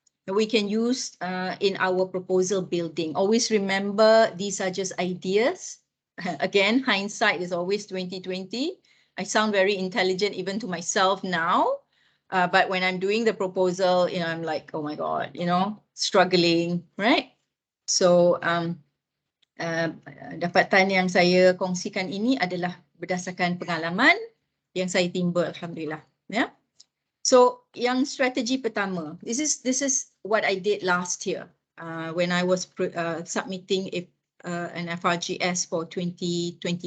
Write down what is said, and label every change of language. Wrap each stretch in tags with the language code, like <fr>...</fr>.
<en>We can use in our proposal building. Always remember these are just ideas. Again, hindsight is always 2020. I sound very intelligent even to myself now, but when I'm doing the proposal, you know, I'm like, oh my God, you know, struggling, right?</en> <ms>So dapatan yang saya kongsikan ini adalah berdasarkan pengalaman yang saya timba, alhamdulillah, ya.</ms> <en>So</en> <ms>yang strategi pertama,</ms> <en>this is what I did last year when I was submitting an FRGS for 2021.</en>